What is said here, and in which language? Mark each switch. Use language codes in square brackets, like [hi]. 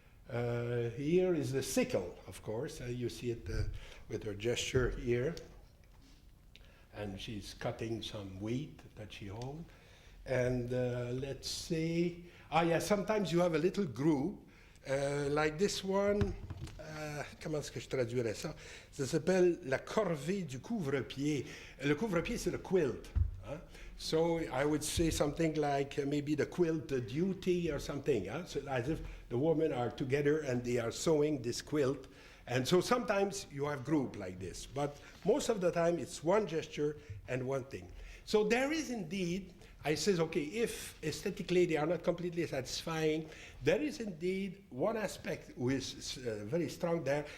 [en] Here is the sickle, of course. You see it with her gesture here. And she's cutting some wheat that she holds. And let's see. Sometimes you have a little group, like this one. [fr] Comment est-ce que je traduirais ça? Ça s'appelle la corvée du couvre-pied. Le couvre-pied, c'est le quilt. [en] So I would say something like maybe the quilt duty or something. So as if the women are together and they are sewing this quilt. And so sometimes you have group like this, but most of the time it's one gesture and one thing. So there is indeed, I says, okay, if aesthetically they are not completely satisfying, there is indeed one aspect which is very strong there.